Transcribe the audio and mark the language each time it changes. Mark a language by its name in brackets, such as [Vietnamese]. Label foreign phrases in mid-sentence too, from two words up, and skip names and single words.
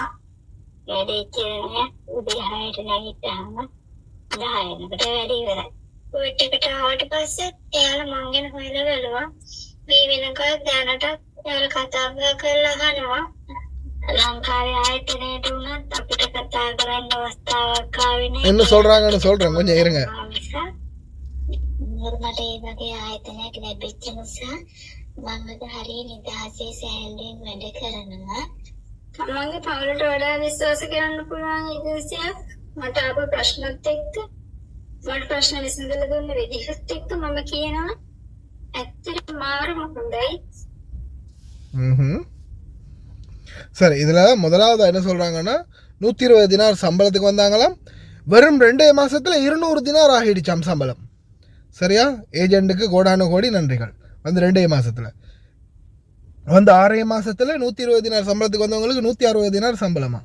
[Sinhala] වැඩි කියන්නේ උදේ 6ට නැගිට්ටාම 10කට වැඩි ඉවරයි. ඔයිට් එකට ආවට පස්සේ එයාලා මං ගැන හොයලා බලුවා. මේ වෙනකල් දැනට එයාලා කතා කරලා අහනවා. ලංකාවේ ආයතනයට උනත් අපිට කතා කරන්න අවස්ථාවක් ආවේ නැහැ. [Tamil] என்ன சொல்றாங்கன்னு சொல்றேன், கொஞ்சம் இருங்க. [Sinhala] මට ඒ වගේ ආයතනයක් ලැබෙච්ච නිසා මම හරිය නිදහසේ සෑහලෙන් වැඩ කරනවා. මගේ පවුලට වඩා විශ්වාස කරන්න පුළුවන් ඉදිරියක් මට ආපු ප්‍රශ්නත් එක්ක මට ප්‍රශ්න විසඳලා දුන්න විදිහත් එක්ක මම කියනවා ඇත්තටම මාරම හොඳයි. [Tamil] சரி, இதில் முதலாவது என்ன சொல்கிறாங்கன்னா 120 தினார் சம்பளத்துக்கு வந்தாங்களாம். வெறும் 2 மாதத்தில் 200 தினார் ஆகிடுச்சாம் சம்பளம். சரியா? ஏஜெண்ட்டுக்கு கோடானு கோடி நன்றிகள். வந்து 2 மாதத்தில் வந்து 6 மாதத்தில் 120 தினார் சம்பளத்துக்கு வந்தவங்களுக்கு 160 தினார் சம்பளமா.